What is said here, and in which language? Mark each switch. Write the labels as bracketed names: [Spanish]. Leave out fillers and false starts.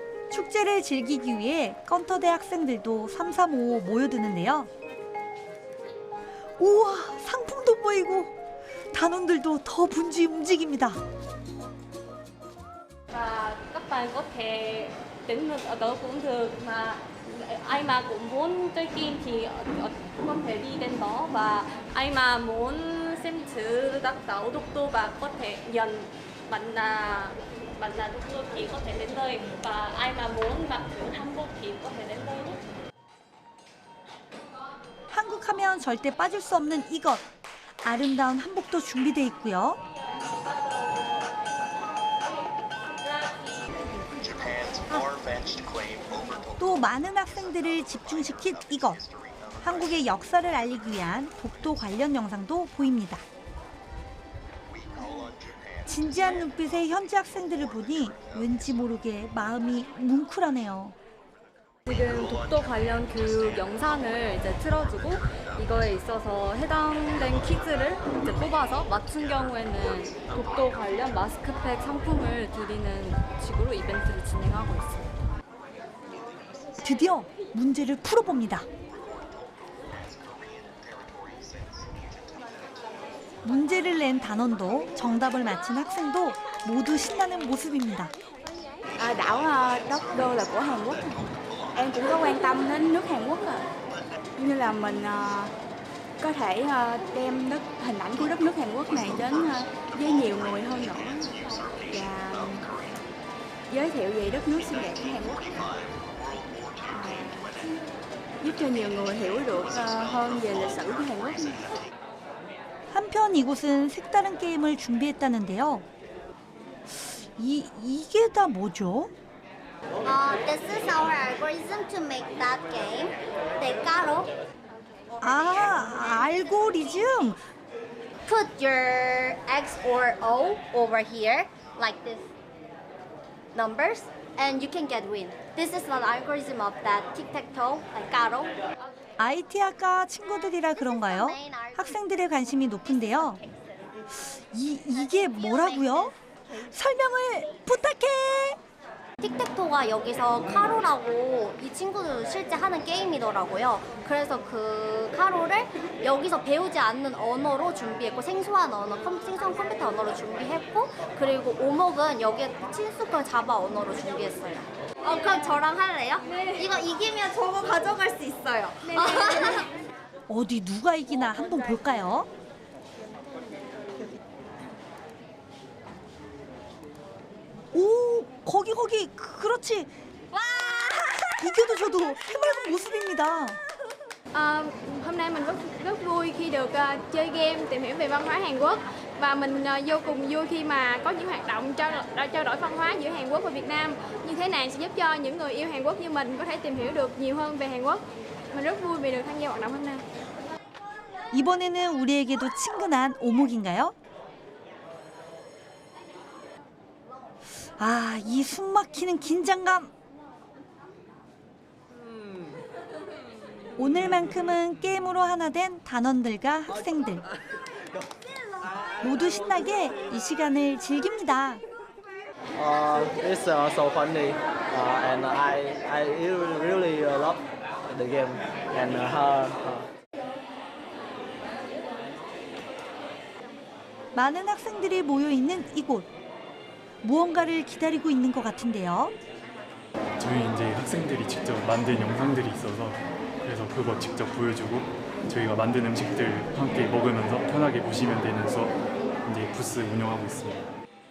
[Korean] 축제를 즐기기 위해 건터대 학생들도 삼삼오오 모여드는데요. 우와, 상품도 보이고 단원들도 더 분주히 움직입니다. [Vietnamese] Và các bạn có thể đến ở cũng được mà ai mà cũng muốn chơi game thì có thể đi đến đó và ai mà muốn xem thử đặc tấu đúc tô và có thể nhận bạn là đúc tô thì có thể đến đây và ai mà muốn mặc thử 한복 thì có thể đến đây nhé. [Korean] 한국 하면 절대 빠질 수 없는 이것. 아름다운 한복도 준비돼 있고요. 또 많은 학생들을 집중시킨 이것. 한국의 역사를 알리기 위한 독도 관련 영상도 보입니다. 진지한 눈빛의 현지 학생들을 보니 왠지 모르게 마음이 뭉클하네요. 지금 독도 관련 교육 영상을 이제 틀어주고 이거에 있어서 해당된 퀴즈를 이제 뽑아서 맞춘 경우에는 독도 관련 마스크팩 상품을 드리는 식으로 이벤트를 진행하고 있습니다. 드디어 문제를 풀어봅니다. 문제를 낸 단원도 정답을 맞힌 학생도 모두 신나는 모습입니다. [Vietnamese] Đảo Đốc Đô là của Hàn Quốc. Em cũng có quan tâm đến nước Hàn Quốc như là mình có thể đem hình ảnh của đất nước Hàn Quốc này đến với nhiều người hơn nữa và giới thiệu về đất nước xinh đẹp của Hàn Quốc, giúp cho nhiều người hiểu được hơn về lịch sử của Hàn Quốc. [Korean] 한편 이곳은 색다른 게임을 준비했다는데요. 이게 다 뭐죠? [English] This is our algorithm to make that game. The Karo. [Korean] 알고리즘. [English] Put your X or O over here, like this numbers, and you can get win. This is the algorithm of that tic-tac-toe, like Karo. [Korean] IT 학과 친구들이라 그런가요? 학생들의 관심이 높은데요. 이게 뭐라고요? 설명을 부탁해! 틱택토가 여기서 카로라고 이 친구들 실제 하는 게임이더라고요. 그래서 그 카로를 여기서 배우지 않는 언어로 준비했고 생소한 생소한 컴퓨터 언어로 준비했고 그리고 오목은 여기에 친숙한 자바 언어로 준비했어요. 그럼 저랑 할래요? 이거 이기면 저거 가져갈 수 있어요. 어디 누가 이기나 한번 볼까요? 오, 거기 그렇지. 이겨도 저도 해맑은 모습입니다. [Vietnamese] Hôm nay mình rất vui khi được chơi game, tìm hiểu về văn hóa Hàn Quốc và mình vô cùng vui khi mà có những hoạt động trao đổi văn hóa giữa Hàn Quốc và Việt Nam. Như thế này sẽ giúp cho những người yêu Hàn Quốc như mình có thể tìm hiểu được nhiều hơn về Hàn Quốc. Mình rất vui vì được tham gia hoạt động hôm nay. [Korean] 이번에는 우리에게도 친근한 오목인가요? 이 숨막히는 긴장감. 오늘만큼은 게임으로 하나 된 단원들과 학생들. 모두 신나게 이 시간을 즐깁니다. [English] It's so funny, and I really love the game and her. [Korean] 많은 학생들이 모여 있는 이곳. 무언가를 기다리고 있는 것 같은데요. 저희 이제 학생들이 직접 만든 영상들이 있어서 그래서 그거 직접 보여주고 저희가 만든 음식들 함께 먹으면서 편하게 보시면 되는 수업 이제 부스 운영하고 있습니다.